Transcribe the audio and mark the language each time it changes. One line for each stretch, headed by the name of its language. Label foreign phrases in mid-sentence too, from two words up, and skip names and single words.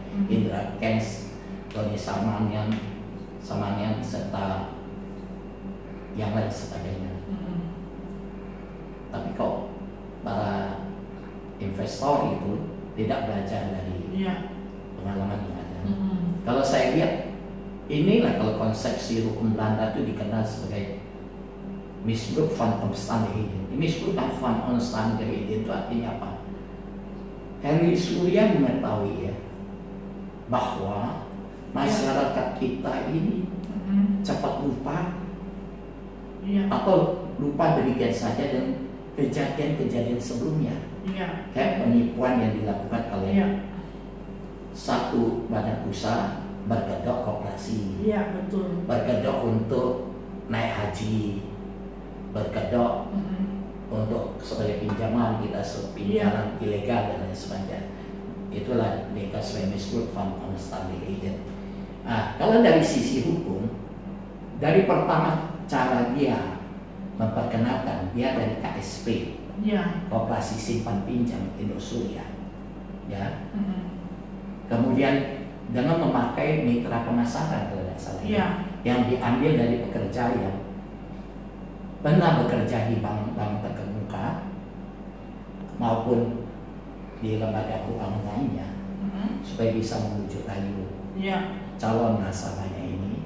Indonesian: Indra Kents, Tony Samanian, serta yang lain sebagainya. Tapi kok para investor itu tidak belajar dari pengalaman yang ada. Kalau saya lihat, inilah kalau konsepsi hukum Belanda itu dikenal sebagai
Dutch: misbruik van omstandigheden. Misbruik van omstandigheden
Indonesian: itu artinya apa? Henry Surya mengetahui ya bahwa masyarakat kita ini cepat lupa atau lupa demikian saja dan kejadian-kejadian sebelumnya. Kayak penipuan yang dilakukan oleh satu badan usaha berkedok koperasi, berkedok untuk naik haji, berkedok untuk sebagai pinjaman kita pinjaman ilegal dan lain sebagainya. Itulah dikasih
Dutch: misbruik van omstandigheden.
Indonesian: Nah, kalau dari sisi hukum, dari pertama cara dia memperkenalkan dia dari KSP, Koperasi Simpan Pinjam Indosuria, ya. Kemudian dengan memakai mitra pemasaran kalau tidak salah, yang diambil dari pekerja yang pernah bekerja di bank-bank terkemuka maupun di lembaga keuangan lainnya, supaya bisa membujuk rayu calon nasabahnya ini.